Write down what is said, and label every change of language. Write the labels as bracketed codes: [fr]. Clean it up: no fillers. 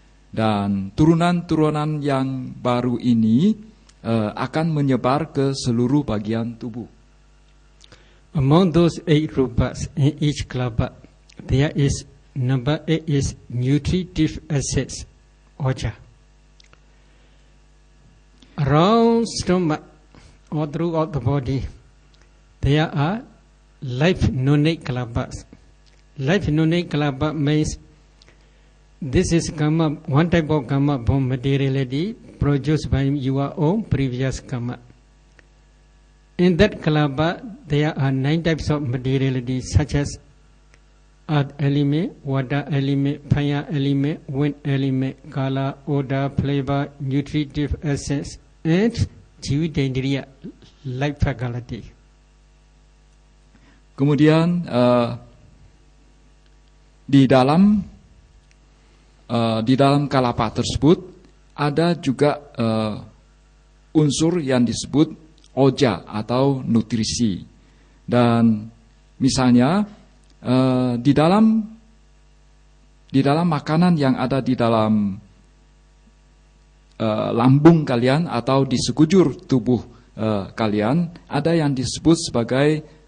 [id] Dan turunan-turunan yang baru ini akan menyebar ke seluruh bagian tubuh. [en] Among those 8 rupas in each kalapa, there is number 8 is nutritive essence, oja. Around stomach or throughout the body, there are life nonic kalapas. Life nonic kalapa means this is karma, one type of karma born materiality produced by your own previous karma. In that kalapa, there are 9 types of materiality such as earth element, water element, fire element, wind element, color, odor, flavor, nutritive essence, and jividendriya, life faculty. [id] Kemudian di dalam kalapa tersebut ada juga unsur yang disebut oja atau nutrisi. Dan misalnya di dalam makanan yang ada di dalam lambung kalian atau di sekujur tubuh kalian ada yang disebut sebagai